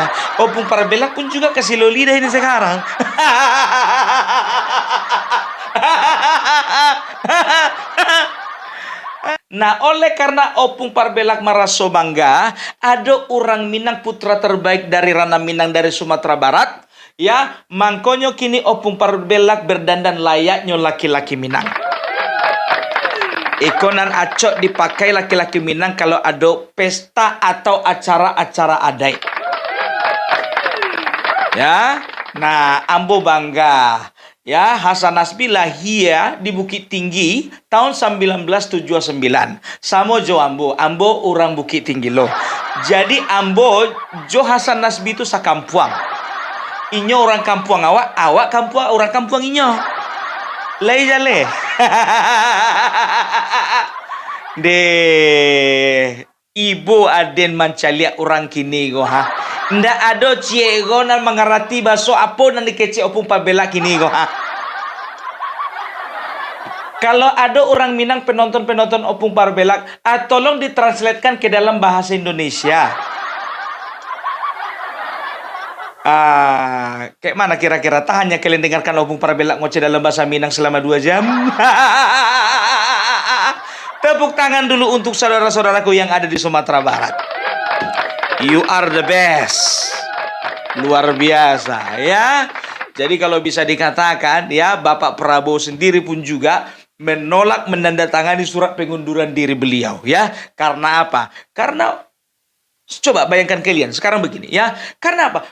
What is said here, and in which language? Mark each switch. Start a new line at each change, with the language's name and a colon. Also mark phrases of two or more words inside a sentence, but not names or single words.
Indonesian: Opung Parbelak pun juga keselio lidah ini sekarang. Nah, oleh karena Opung Parbelak
Minangkabau: maraso bangga,
Indonesian: ada orang Minang putra terbaik dari Ranah Minang dari Sumatera Barat, ya,
Minangkabau: mangkonyo kini
Indonesian: Opung Parbelak berdandan layaknya laki-laki Minang.
Minangkabau: Ikonan acok dipakai laki-laki Minang kalau ada pesta atau acara-acara adat. Ya, nah ambo bangga.
Indonesian: Ya, Hasan Nasbi lahir di Bukit Tinggi tahun 1979.
Minangkabau: Samo jo ambo orang Bukit Tinggi loh. Jadi ambo jo Hasan Nasbi itu sakampuang. Inyo orang kampuang awak kampuang orang kampuang inyo. Lai jale. De ibu aden mancaliak orang kini go ha. Ndak ada ciego nan mengerti baso apa nan dikece Opung Parbelak kini go ha.
Indonesian: Kalau ada orang Minang penonton Opung Parbelak, tolong ditranslatekan ke dalam bahasa Indonesia. Kayak mana kira-kira? Tahannya kalian dengarkan Opung Parbelak ngoceh dalam bahasa Minang selama 2 jam. Tepuk tangan dulu untuk saudara-saudaraku yang ada di Sumatera Barat.
English: You are the best.
Indonesian: Luar biasa ya. Jadi kalau bisa dikatakan ya, Bapak Prabowo sendiri pun juga menolak menandatangani surat pengunduran diri beliau ya. Karena apa? Karena coba bayangkan kalian sekarang begini ya. Karena apa?